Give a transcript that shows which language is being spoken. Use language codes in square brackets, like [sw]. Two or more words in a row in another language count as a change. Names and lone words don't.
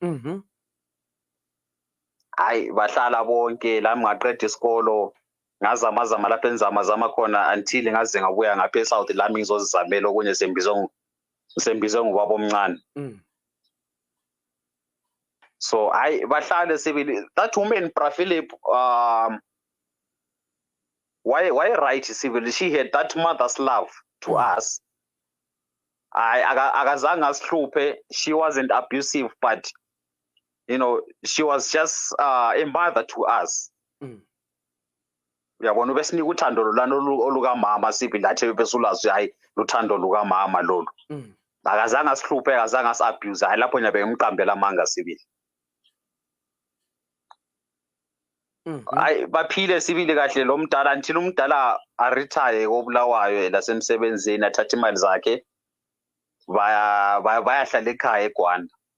[nd] Hayi bahlala bonke lami ngaqeda isikolo ngazama lapha enzama khona until ngaze ngabuya ngapha eSouth lami ngizozizamela okunye sembizwe ngubaba omncane. So hayi bahlale sibili. [en] That woman Bra Philip why right sibili, she had that mother's love to us. [nd] Akazange asihluphe. [en] She wasn't abusive but you know she was just a mother to us. [nd] Uyabona ubesinika uthando lolana olukamama sibili athi besulazi hayi luthando lukamama lolu. Akazange asihluphe akazange asabuse hayi lapho nyabe ngimqambela amanga sibili. Hayi baphile sibili kahle lo mdala until umdala retire kobulawayo lasemsebenzini athatha imali zakhe bayahlala ekhaya eGwanda.